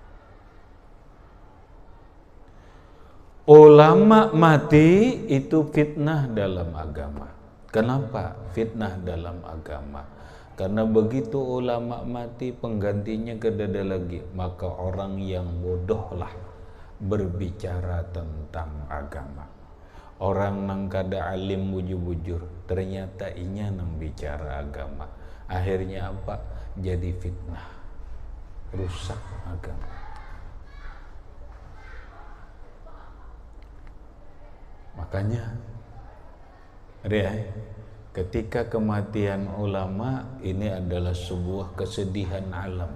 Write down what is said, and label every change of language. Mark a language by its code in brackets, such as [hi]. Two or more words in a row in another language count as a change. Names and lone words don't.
[id] Ulama mati itu fitnah dalam agama. Kenapa fitnah dalam agama? Karena begitu ulama mati, penggantinya kada ada lagi, maka orang yang bodohlah berbicara tentang agama. [bjn] Orang nang kada alim bujur-bujur, ternyata inya nang bicara agama. [id] Akhirnya apa? Jadi fitnah, rusak agama. Makanya ketika kematian ulama ini adalah sebuah kesedihan alam.